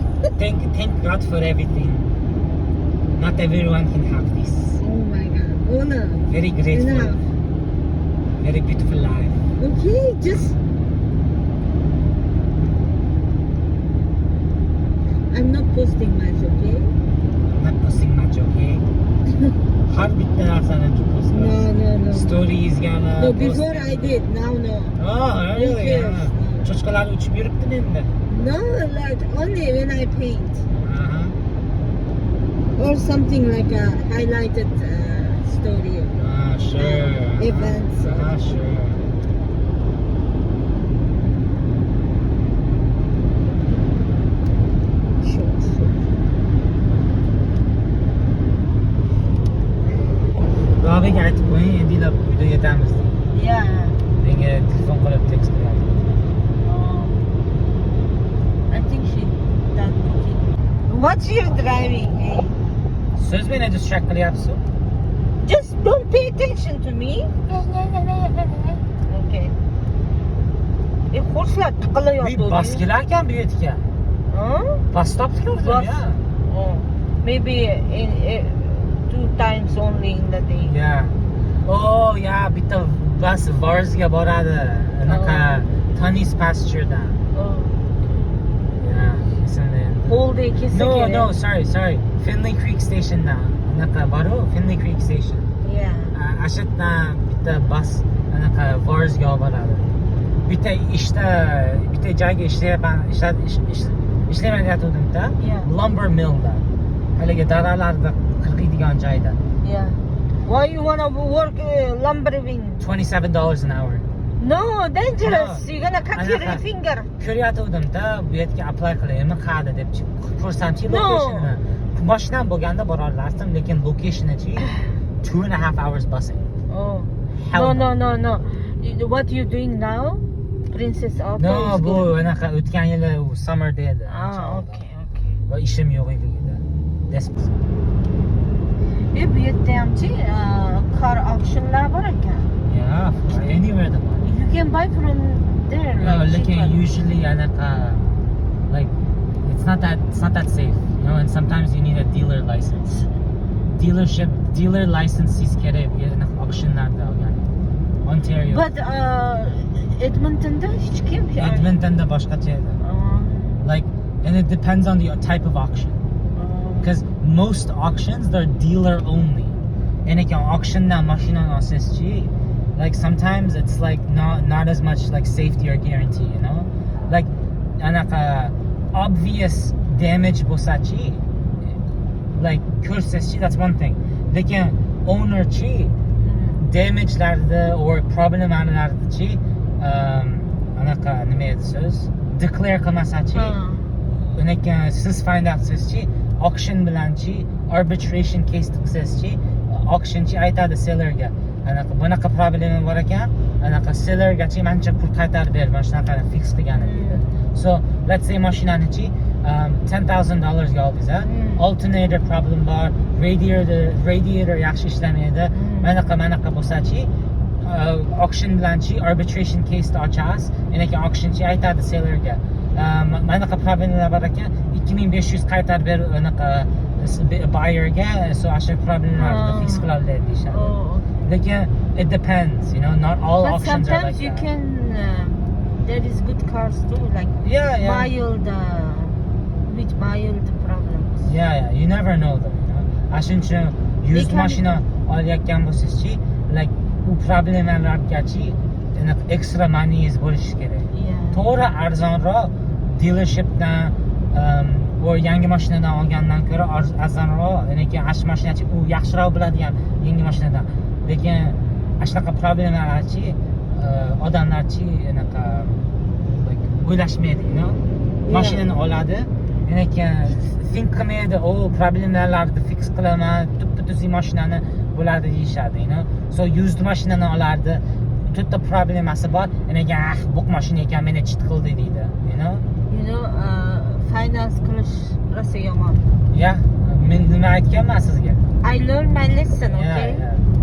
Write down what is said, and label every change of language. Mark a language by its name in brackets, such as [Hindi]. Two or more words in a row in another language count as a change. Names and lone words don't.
[English] Thank God for everything. Not everyone can have this. Oh my God. Oh no. Very grateful. Enough. Very beautiful life. Okay, just. I'm not posting much, okay? I'm not posting much, okay? [Uzbek] Har bitta narsani post qilasiz. [English] No. [Uzbek] Stories gana. [English] No, before I did. Now no. Oh, really? Who cares? [Uzbek] Chochqalar uchib yuribdi endi. [English] No, like only when I paint Uh-huh. or something like a highlighted story. Sure. Events. Sure. [Uzbek] Robiga aytib qo'ying, endi uyda yetamiz. [English] Yeah. [Uzbek] Menga telefon qilib tekst qiladi. [English] I think she done cooking. What's you driving? Hey? [Uzbek] Siz meni distract qilyapsiz. [English] Just don't pay attention to me. [Uzbek] Okay. Horselar tiqilayotdi. Bas kelar ekan bu yerga. Bas stop ko'rdim Bus. ya. [English] Oh, maybe in 2 times only in the day. Yeah. Oh, yeah, [Uzbek] bitta bus Varsga boradi. Anaqa Tunney's pasturedan. [English] Oh. [Uzbek] Yeah, esimda endi. [English] Whole day [Uzbek] kesa kerak. [English] No, sorry. Finley Creek Stationdan. [Uzbek] Anaqa boru, [English] Finley Creek Station. Yeah. [Uzbek] Ashitdan bitta bus anaqa Varsga olib boradi. Bitta joyga ishlayotgandim-da. [English] Yeah. Lumber millda. [Uzbek] Haligi daralarda qirqiydigan joyda. [English] Yeah. Why you wanna work lumbering? $27 an hour. No, dangerous. No. You're gonna cut your finger. [Uzbek] Ko'ryotgandim-da, bu yerga apply qilaymi, qayerda deb ko'rsam-chi [English] No. [Uzbek] locationini. Mashinam bo'lganda bora olardim, lekin location'chi 2.5 hours busing. [English] Oh. Hell No. What you doing now? Princess Auto. No, is [Uzbek] bu [English] good. [Uzbek] anaqa o'tgan yili u summerda edi. [English] Okay. [Uzbek] Va ishim yo'q edi. Bu yerda hamchi car auctionlar bor ekan. [English] Yeah, anywhere the money. You can buy from there. No, like [Uzbek] lekin [English] cheaper. usually anaqa like it's not that safe, you know, and sometimes you need a dealer license. Dealer license is [Uzbek] kerak anaqa auctionlarda olgan. Ontario. But Edmontonda hech kim. Edmontonda boshqacha edi. [English] Like, and it depends on the type of auction. Because most auctions, they're dealer only. And like an auction now, machine on SSG, like sometimes it's like not as much like safety or guarantee, you know? Like, obvious damage bo'lsa-chi, like ko'rsachi, that's one thing. [Uzbek] Lekin owner-chi damage'larni or problemlarni-chi anaqa nima edi so'z? Declare qilmasa-chi, lekin siz [English] find out [Uzbek] qilsangchi, auction bilanchi [English] arbitration case [Uzbek] qilsangchi, auctionchi aytadi sellerga, anaqa bunaqa problemi bor ekan, anaqa sellergachi mancha pul qaytarib ber, mana shunaqani fix qilgani deydi. [English] So let's say [Uzbek] mashinanichi $10,000 ga oldingiz, [English] alternator problem [Uzbek] bor, radiator yaxshi ishlamaydi, manaqa bo'lsa-chi, auction bilanchi [English] arbitration case [Uzbek] ochasiz, lekin auctionchi aytadi sellerga, manaqa problemlar bor ekan, 2500 qaytarib ber anaqa buyerga, so asha problemlarni fix qiladi deyishadi. [English] Lekin it depends, you know, not all But auctions are sometimes like you that. can there is good cars too, like Yeah. mild with mild problems. Yeah, you never know though, you know. [Uzbek] Shuning uchun used Lekin- mashina olayotgan bo'lsangiz-chi, like u problemalargachi extra moneyingiz bo'lishi kerak. [English] Yeah. [Uzbek] To'g'ri arzonroq dealershipdan o yangi mashinadan olgandan ko'ra arzonroq, lekin ash mashinachi u yaxshiroq bo'ladigan yangi mashinadan. Lekin shunaqa problemalarchi odamlarchi anaqa like o'ylashmaydi, [English] you know. [Uzbek] Mashinani oladi, lekin think qilmaydi, o problemalarni fix qilaman, tuppa-tuzuk mashinani bo'ladi deyishadi, [English] you know. [Uzbek] So used mashinani olardi, to'rtta problemasi bor, lekin bu mashina ekan, meni chit qildi deydi, [English] you know. You know, [Uzbek] finance qilish rosa yomon. Yeah, men nima aytganman sizga? [English] I learned my lesson, Yeah, okay? yeah.